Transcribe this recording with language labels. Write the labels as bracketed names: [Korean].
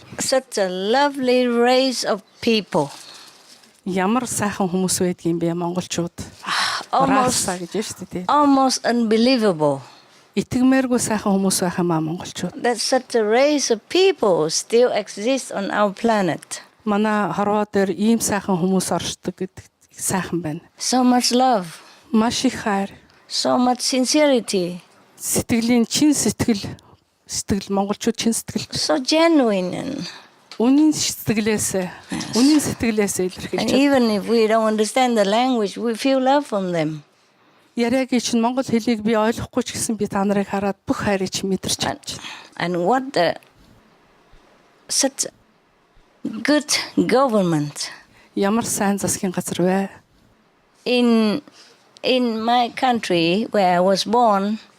[English] Such a lovely race of people. [Mongolian] Ямар сайхан хүмүүс байдгийн бэ монголчууд. [English] Almost, [Mongolian] Раса гэж байна шүү дээ. [English] almost unbelievable. [Mongolian] Итгэмээргүй сайхан хүмүүс байх юм аа монголчууд. [English] That such a race of people still exists on our planet. [Mongolian] Манай хорвоо дээр ийм сайхан хүмүүс оршдог гэдэг сайхан байна. [English] So much love, [Mongolian] Маш их хайр, [English] so much sincerity, [Mongolian] сэтгэлийн чин сэтгэл монголчууд чин сэтгэл [English] so genuine. And [Mongolian] үнийн сэтгэлээсээ илэрхийлж. [English] even if we don't understand the language, we feel love from them. [Mongolian] Яриагийн чинь монгол хэлийг би ойлгохгүй ч гэсэн би та нарыг хараад бүх хайрыг чи мэдэрч чадж байна. [English] And what such good government. [Mongolian] Ямар сайн засгийн газар вэ? [English] In my country where I was born,